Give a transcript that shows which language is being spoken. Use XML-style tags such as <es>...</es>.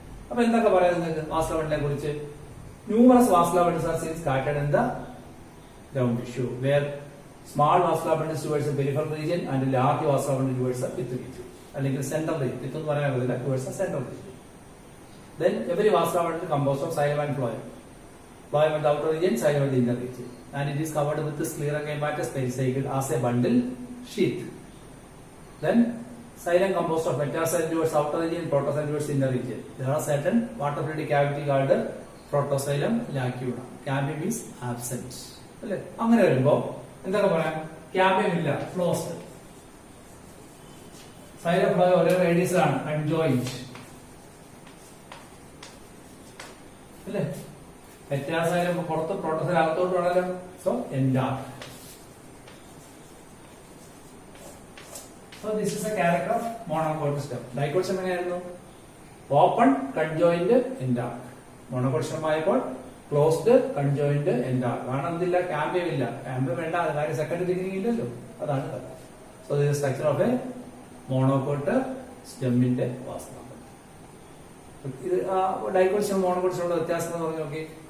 <ml>അപ്പൊ എന്തൊക്കെ പറയാം നിങ്ങൾക്ക് വാസ്കുലർ ബണ്ടിലിനെ കുറിച്ച്?</ml> <en>Numerous vascular bundles are seen scattered in the ground tissue, where small vascular bundles towards the peripheral region and large vascular bundles towards the pith region. അല്ലെങ്കിൽ central region.</en> <ml>Pith എന്ന് പറയാൻ പറ്റില്ല.</ml> <en>Towards the central region. Then every vascular bundle composed of xylem and phloem. Phloem at the outer region, xylem at the inner region, and it is covered with the sclerenchymatous pericycle as a bundle sheath. Then xylem composed of metaxylem towards outer region, protoxylem towards inner region. There are certain water filled cavity called protoxylem lacuna. Cambium is absent</en> <ml>അല്ലെ? അങ്ങനെ വരുമ്പോ എന്തൊക്കെ പറയാം? Cambium ഇല്ല, closed. Xylem flow ഒരേ റേഡിയസിലാണ്, conjoint അല്ലേ? Metaxylem പുറത്ത്, protoxylem അകത്തോട്ട് വേണമല്ലോ.</ml> <en>So endarch. So this is a character of monocot system. Dicot system എങ്ങനെയായിരുന്നു? Open, conjoint, endarch.</en> <ml>Monocot system ആയപ്പോൾ ക്ലോസ്ഡ്, കൺജോയിന്റ്, എൻഡാർക്ക്. കാരണം എന്തില്ല? ക്യാമ്പിയം ഇല്ല. ക്യാമ്പിയം വേണ്ട, കാര്യം സെക്കൻഡ് ഡിഗ്രി ഇല്ലല്ലോ. അതാണ് കഥ.</ml> <en>so this structure of a monocot</en> <ml>സ്റ്റെമ്മിന്റെ വാസ്തവം. ഇത് ഡൈക്കോട്ട് സിസ്റ്റം മോണോകോട്ട് സിസ്റ്റമുള്ള വ്യത്യാസം എന്ന് പറഞ്ഞു നോക്കി.</ml>